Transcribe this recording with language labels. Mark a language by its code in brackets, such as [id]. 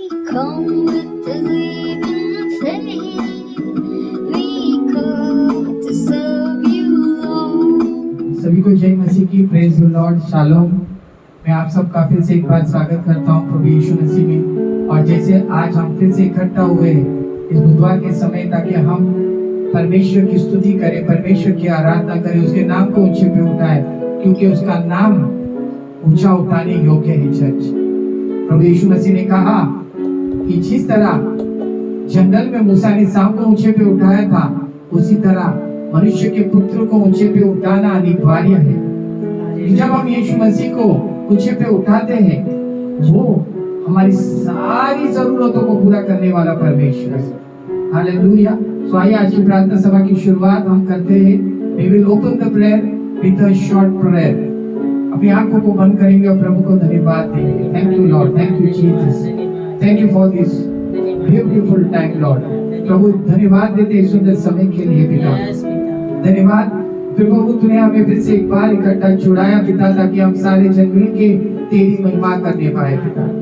[en] come with the living faith. We come to serve you, Lord. [hi] सभी को जय मसीह की, [en] praise the lord, [hi] शालोम। मैं आप सबका फिर से एक बार स्वागत करता हूं प्रभु यीशु मसीह में। और जैसे आज हम फिर से इकट्ठा हुए इस बुधवार के समय, ताकि हम परमेश्वर की स्तुति करें, परमेश्वर की आराधना करें, उसके नाम को ऊंचे पे उठाएं, क्योंकि उसका नाम ऊंचा उठाने योग्य है। चर्च, प्रभु यीशु मसीह ने कहा कि जिस तरह जंगल में मूसा ने सांप को ऊंचे पे उठाया था, उसी तरह मनुष्य के पुत्र को ऊंचे पे उठाना अनिवार्य है। जब हम यीशु मसीह को ऊंचे पे उठाते हैं, वो हमारी सारी जरूरतों को पूरा करने वाला परमेश्वर है। हालेलुया। तो आइए आज की प्रार्थना सभा की शुरुआत हम करते हैं। [en] We will open the prayer with a short prayer. [hi] अपनी आंखों को बंद करेंगे और प्रभु को धन्यवाद देंगे। [en] Thank you Lord, thank you Jesus, thank you for this beautiful time Lord। [hi] प्रभु धन्यवाद देते इस सुंदर समय के लिए पिता। धन्यवाद प्रभु, तूने हमें फिर से एक बार इकट्ठा जुड़ाया पिता, ताकि हम सारे जन मिल के तेरी महिमा करने पाए पिता।